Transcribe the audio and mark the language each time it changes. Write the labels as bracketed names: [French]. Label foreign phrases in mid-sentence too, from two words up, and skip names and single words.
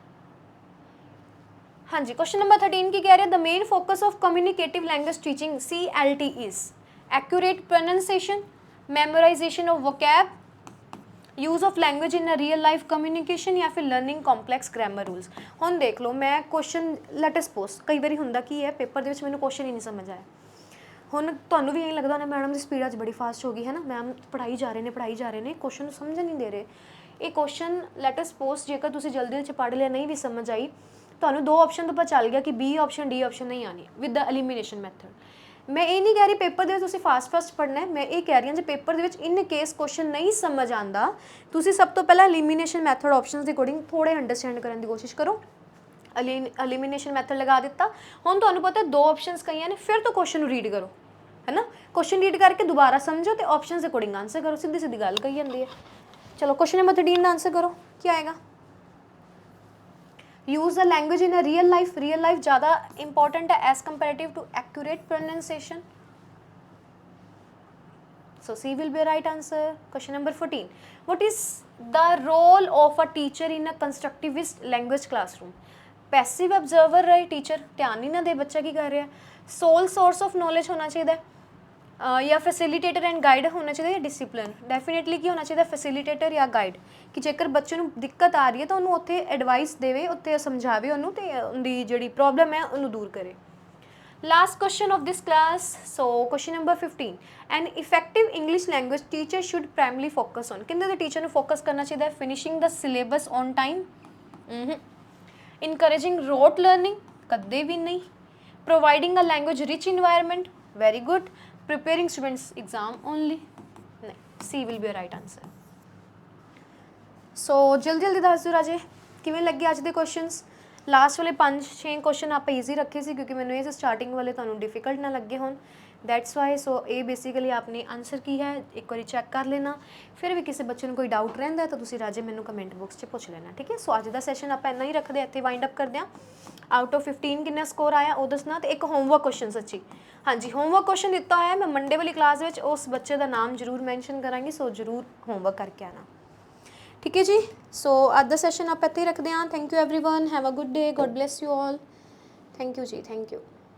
[Hindi] हाँ जी, [English] क्वेश्चन नंबर 13 [Hindi] की कह रहे हैं, [English] the main focus of communicative language teaching CLT is accurate pronunciation, memorization of vocab, use of language in a real life communication, [Hindi] या फिर [English] learning complex grammar rules. [Punjabi] ਹੁਣ ਦੇਖ ਲੋ, ਮੈਂ ਕੁਐਸਚਨ [English] let us suppose [Punjabi] ਕਈ ਬਾਰ ਹੁੰਦਾ ਕੀ ਹੈ ਪੇਪਰ ਦੇ ਵਿੱਚ ਮੈਨੂੰ ਕੁਐਸਚਨ ਹੀ ਨਹੀਂ ਸਮਝ ਆਇਆ। ਹੁਣ ਤੁਹਾਨੂੰ ਵੀ ਇਹ ਲੱਗਦਾ ਹੋਣਾ ਮੈਡਮ ਦੀ ਸਪੀਡ ਅੱਜ ਬੜੀ ਫਾਸਟ ਹੋ ਗਈ ਹੈ ਨਾ, ਮੈਮ ਪੜ੍ਹਾਈ ਜਾ ਰਹੇ ਨੇ ਕੁਐਸਚਨ ਨੂੰ ਸਮਝ ਨਹੀਂ ਦੇ ਰਹੇ। ਇਹ ਕੁਐਸਚਨ [English] let us suppose [Punjabi] ਜੇਕਰ ਤੁਸੀਂ ਜਲਦੀ 'ਚ ਪੜ੍ਹ ਲਿਆ, ਨਹੀਂ ਵੀ ਸਮਝ ਆਈ, ਤੁਹਾਨੂੰ ਦੋ ਆਪਸ਼ਨ ਤੋਂ ਪਤਾ ਚੱਲ ਗਿਆ ਕਿ ਬੀ ਆਪਸ਼ਨ ਡੀ ਆਪਸ਼ਨ ਨਹੀਂ ਆਣੀ [English] with the elimination method. [Punjabi] ਮੈਂ ਇਹ ਨਹੀਂ ਕਹਿ ਰਹੀ ਪੇਪਰ ਦੇ ਵਿੱਚ ਤੁਸੀਂ ਫਾਸਟ ਪੜ੍ਹਨਾ ਹੈ, ਮੈਂ ਇਹ ਕਹਿ ਰਹੀ ਹਾਂ ਜੇ ਪੇਪਰ ਦੇ ਵਿੱਚ [English] in case [Punjabi] ਕੁਐਸਚਨ ਨਹੀਂ ਸਮਝ ਆਉਂਦਾ, ਤੁਸੀਂ ਸਭ ਤੋਂ ਪਹਿਲਾਂ [English] elimination method options [Punjabi] ਦੇ ਅਕੋਰਡਿੰਗ ਥੋੜ੍ਹੇ ਅੰਡਰਸਟੈਂਡ ਕਰਨ ਦੀ ਕੋਸ਼ਿਸ਼ ਕਰੋ। [English] elimination method [Punjabi] ਲਗਾ ਦਿੱਤਾ, ਹੁਣ ਤੁਹਾਨੂੰ ਪਤਾ ਦੋ ਆਪਸ਼ਨਸ ਕਹੀਆਂ ਨੇ, ਫਿਰ ਤੋਂ ਕੁਐਸਚਨ ਨੂੰ ਰੀਡ ਕਰੋ, [Hindi] है ना, क्वेश्चन रीड करके दोबारा समझो तो ऑप्शन के अकॉर्डिंग आंसर करो, सीधी सीधी गल कही जाती है। चलो [English] question number [Hindi] 13 का आंसर करो, क्या आएगा? [English] use the language in a real life [Hindi] ज़्यादा इंपॉर्टेंट है [English] as comparative to accurate pronunciation, so C will be a right answer. Question number 14, what is the role of a teacher in a constructivist language classroom? passive observer [Punjabi] ਰਹੇ ਟੀਚਰ, ਧਿਆਨ ਹੀ ਨਾ ਦੇ ਬੱਚਾ ਕੀ ਕਰ ਰਿਹਾ ਹੈ, [English] sole source of knowledge [Punjabi] ਹੋਣਾ ਚਾਹੀਦਾ ਯਾ ਫੈਸਿਲੀਟੇਟਰ [English] and guide [Punjabi] ਹੋਣਾ ਚਾਹੀਦਾ, ਡਿਸਿਪਲਿਨ ਡੈਫੀਨੇਟਲੀ ਕੀ ਹੋਣਾ ਚਾਹੀਦਾ ਫੈਸਿਲੀਟੇਟਰ ਯਾ ਗਾਈਡ, ਕਿ ਜੇਕਰ ਬੱਚੇ ਨੂੰ ਦਿੱਕਤ ਆ ਰਹੀ ਹੈ ਤਾਂ ਉਹਨੂੰ ਉੱਥੇ ਐਡਵਾਈਸ ਦੇਵੇ, ਉੱਥੇ ਸਮਝਾਵੇ ਉਹਨੂੰ ਤੇ ਉਹਦੀ ਜਿਹੜੀ ਪ੍ਰੋਬਲਮ ਹੈ ਉਹਨੂੰ ਦੂਰ ਕਰੇ। [English] Last question of this class, so question number 15, an effective English language teacher should primarily focus on, [Punjabi] ਕਿੰਨੇ ਦੇ ਟੀਚਰ ਨੂੰ ਫੋਕਸ ਕਰਨਾ ਚਾਹੀਦਾ ਹੈ? [English] finishing the syllabus on time, encouraging rote learning, [Punjabi] ਕਦੇ ਵੀ ਨਹੀਂ, [English] providing a language rich environment, very good, preparing students exam only, नहीं, C will be a right answer। [Punjabi] so ਜਲਦੀ ਦੱਸ ਦੋ ਰਾਜੇ ਕਿਵੇਂ ਲੱਗੇ ਅੱਜ ਦੇ ਕੁਐਸਚਨਜ਼, ਲਾਸਟ ਵਾਲੇ 5-6 ਕੁਐਸਚਨ ਆਪ ਈਜ਼ੀ ਰੱਖੇ ਸੀ ਕਿਉਂਕਿ ਮੈਂਨੇ ਯੇ ਸਟਾਰਟਿੰਗ ਵਾਲੇ ਤੁਹਾਨੂੰ ਡਿਫੀਕਲਟ ਨਾ ਲੱਗੇ ਹੋਣ, [English] that's why. [Hindi] सो ये बेसिकली आपने आंसर की है, एक बार चैक कर लेना, फिर भी किसी बच्चे को कोई डाउट रहिंदा तो [Punjabi] ਤੁਸੀਂ ਰਾਜੇ ਮੈਨੂੰ [English] comment box [Hindi] 'ਚ पुछ लेना, ठीक है। [Punjabi] ਸੋ ਅੱਜ ਦਾ ਸੈਸ਼ਨ [Hindi] आप इन्ना ही रखते, इत्थे [English] wind up [Hindi] करते हैं। [English] out of [Hindi] 15 कितना स्कोर आया वो दसना, तो एक [English] homework question [Hindi] सच्ची, हाँ जी [English] homework question [Hindi] दिता है, मैं मंडे वाली क्लास में उस बच्चे का नाम जरूर मैंशन करांगी, सो जरूर होमवर्क करके आना, ठीक है जी। [Punjabi] ਸੋ ਅੱਜ ਦਾ ਸੈਸ਼ਨ ਆਪ ਇੱਥੇ ਹੀ ਰੱਖਦੇ ਹੈਂ। [English] thank you everyone, have a good day, God bless you all, thank you [Hindi] जी, [English] thank you.